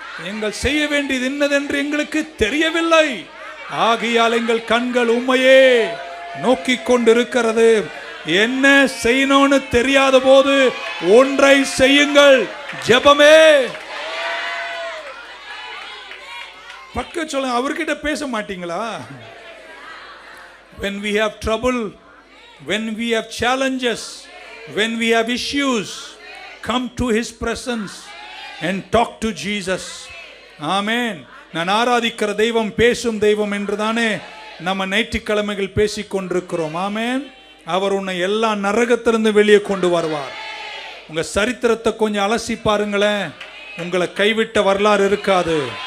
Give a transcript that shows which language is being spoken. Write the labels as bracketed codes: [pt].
[ta] எங்கள் செய்ய வேண்டியது என்னதென்று எங்களுக்கு தெரியவில்லை. ஆகையால் எங்கள் கண்கள் உம்மையே நோக்கி கொண்டிருக்கிறது. என்ன செய்யணும்னு தெரியாத போது ஒன்றை செய்யுங்கள், ஜெபமே. பக்க சொல்லுங்க, அவர்கிட்ட பேச மாட்டீங்களா? [en] When we have trouble, when we have challenges, when we have issues, come to his presence and talk to Jesus. [ta] ஆமென். நான் ஆராதிக்கிற தெய்வம் பேசும் தெய்வம் என்றுதானே நம்ம ஞாயிற்றுக்கிழமைகள் பேசிக் கொண்டிருக்கிறோம். ஆமென். அவர் உன்னை எல்லா நரகத்திலிருந்து வெளியே கொண்டு வருவார். உங்க சரித்திரத்தை கொஞ்சம் அலசி பாருங்களேன், உங்களை கைவிட்ட வரலாறு இருக்காது.